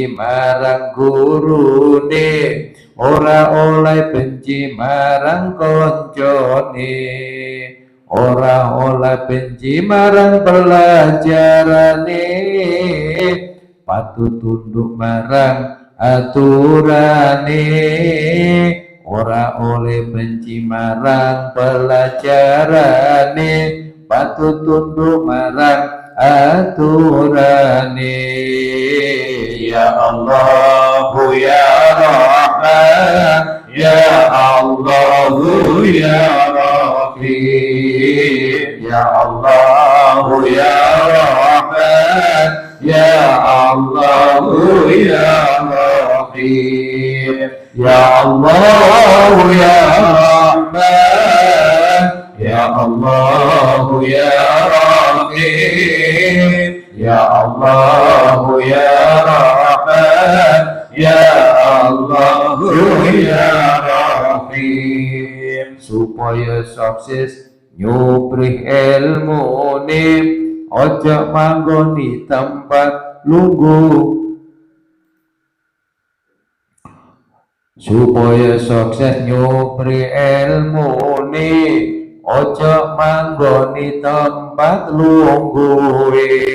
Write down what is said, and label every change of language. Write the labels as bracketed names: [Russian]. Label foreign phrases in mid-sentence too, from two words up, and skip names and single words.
[Javanese] marang gurune, ora oleh benci marang konjone, ora oleh benci marang pelajarane, patut tunduk marang aturane, ora oleh benci marang pelajarane, patut tunduk marang aturane. [Arabic] يا الله يا رحمن، يا الله يا رحيم، يا الله يا رحمن، يا الله يا رحيم، يا الله يا رحمن، يا الله يا رحيم، يا الله يا رحمن، يا الله يا رحيم. [Javanese] Supaya sukses nyuprih ilmune, ojo manggoni tempat lungguh. Supaya sukses nyuprih ilmune, ojo manggoni tempat lungguhe.